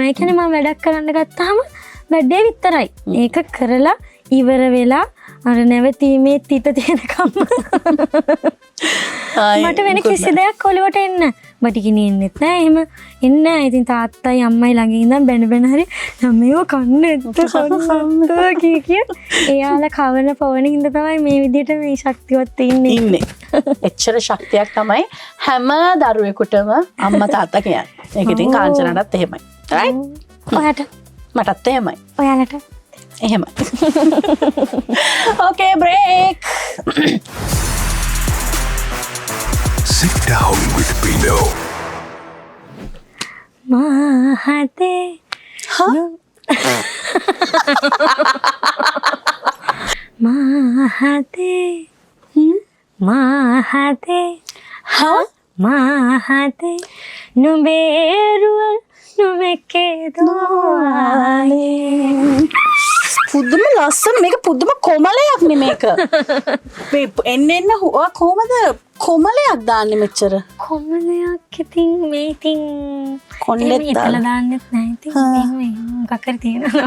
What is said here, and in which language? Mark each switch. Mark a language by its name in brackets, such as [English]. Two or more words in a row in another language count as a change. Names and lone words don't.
[Sinhala] ඒ කියන්නේ මම වැඩක් කරන්න ගත්තාම වැඩේ විතරයි. ඒක කරලා ඉවර වෙලා අර නැවතීමේ තිත තියෙනකම් මට වෙන කිසි දෙයක් ඔලුවට එන්න බඩගිනි එන්නෙත් නෑ එහෙම එන්නේ නෑ ඉතින් තාත්තයි අම්මයි ළඟ ඉඳන් බැන හරි ළමයෝ කන්නේ නැද්ද කිය එයාලා කවන පවන හින්දා තමයි මේ විදිහට මේ ශක්තිවත් ඉන්නේ එච්චර ශක්තියක් තමයි හැම දරුවෙකුටම අම්මා තාත්තා කියන්නේ ඒක ඉතින් කාංචනටත් එහෙමයි රයිට් ඔයාට මටත් එහෙමයි ඔයාලට [English] එහෙමයි okay break Sit down with Pino. Mahate. Huh? Mahate. Mahate. Huh? Mahate. Nuberual nubeke doale. [Sinhala] පුදුම ලස්සන මේක පුදුම කොමලයක් නේ මේක. එන්න ඔයා කොහමද කොමලයක් දාන්නේ මෙච්චර? කොමලයක් ඉතින් මේ ඉතින් කොණ්ඩෙත් දාලා දාන්නෙත් නැහැ ඉතින් මේ මොකක් හරි තියෙනවා.